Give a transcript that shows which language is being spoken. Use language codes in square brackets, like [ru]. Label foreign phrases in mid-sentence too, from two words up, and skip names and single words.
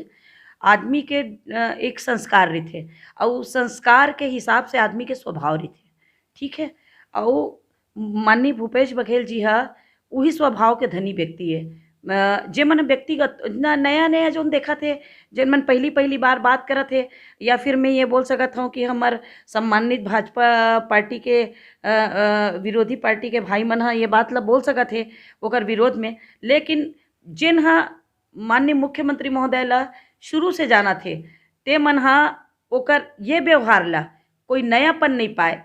[hne] आदमी के एक संस्कार रही और उस संस्कार के हिसाब से आदमी के स्वभाव रही, ठीक है। और माननीय भूपेश बघेल जी हा वही स्वभाव के धनी व्यक्ति है। जे मन व्यक्तिगत नया नया जोन देखा थे, जिन मन पहली बार बात करा थे, या फिर मैं ये बोल सकत हूँ कि हमार सम्मानित भाजपा पार्टी के विरोधी पार्टी के भाई मन हा ये बात ला बोल सकत थे ओकर विरोध में, लेकिन जिन हा माननीय मुख्यमंत्री महोदय ला शुरू से जाना थे, ते मन हा ओकर ये व्यवहार ला कोई नयापन नहीं पाए।